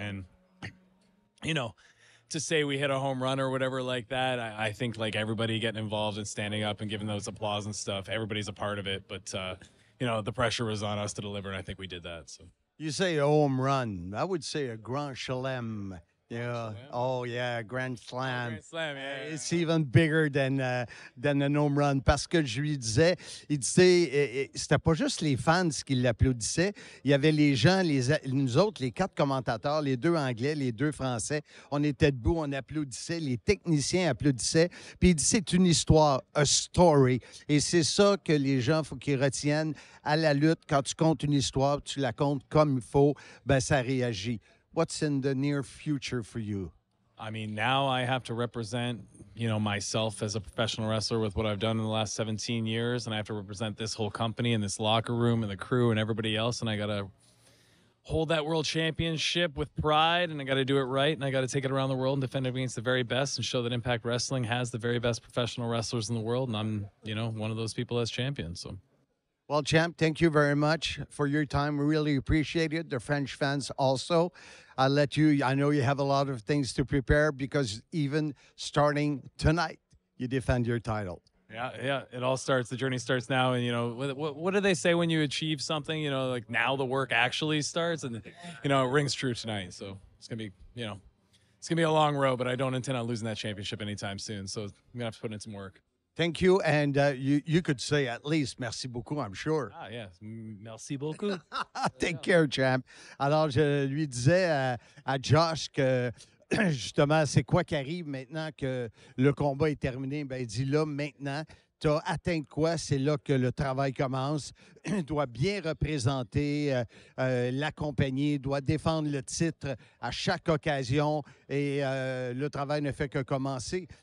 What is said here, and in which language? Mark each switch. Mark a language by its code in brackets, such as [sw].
[en] And, you know, to say we hit a home run or whatever like that, I think like everybody getting involved and standing up and giving those applause and stuff, everybody's a part of it. But, you know, the pressure was on us to deliver, and I think we did that. So you say a home run. I would say a grand chelem. Yeah. Oh, yeah, Grand Slam. Grand Slam, yeah. It's even bigger than an home run. [fr] Parce que je lui disais, il disait, c'était pas juste les fans qui l'applaudissaient. Il y avait les gens, nous autres, les 4 commentateurs, les 2 Anglais, les 2 Français. On était debout, on applaudissait. Les techniciens applaudissaient. Puis il dit, c'est une histoire, [en] a story. [fr] Et c'est ça que les gens, faut qu'ils retiennent à la lutte. Quand tu comptes une histoire, tu la comptes comme il faut, ben ça réagit. [en] What's in the near future for you? I mean, now I have to represent, you know, myself as a professional wrestler with what I've done in the last 17 years, and I have to represent this whole company and this locker room and the crew and everybody else, and I got to hold that world championship with pride, and I got to do it right, and I got to take it around the world and defend it against the very best and show that Impact Wrestling has the very best professional wrestlers in the world, and I'm, one of those people as champion. So. Well, champ, thank you very much for your time. We really appreciate it. The French fans also. I'll let you, I know you have a lot of things to prepare because even starting tonight, you defend your title. Yeah. It all starts. The journey starts now. And, what do they say when you achieve something? Like now the work actually starts. And, it rings true tonight. So it's going to be, it's going to be a long road, but I don't intend on losing that championship anytime soon. So I'm going to have to put in some work. Thank you. And you could say at least [fr] merci beaucoup, [en] I'm sure. [fr] Ah, yes. Merci beaucoup. [en] Take care, champ. [fr] Alors, je lui disais à Josh que, justement, c'est quoi qui arrive maintenant que le combat est terminé? Ben, il dit là, maintenant, tu as atteint quoi? C'est là que le travail commence. Il doit bien représenter la compagnie, doit défendre le titre à chaque occasion et le travail ne fait que commencer.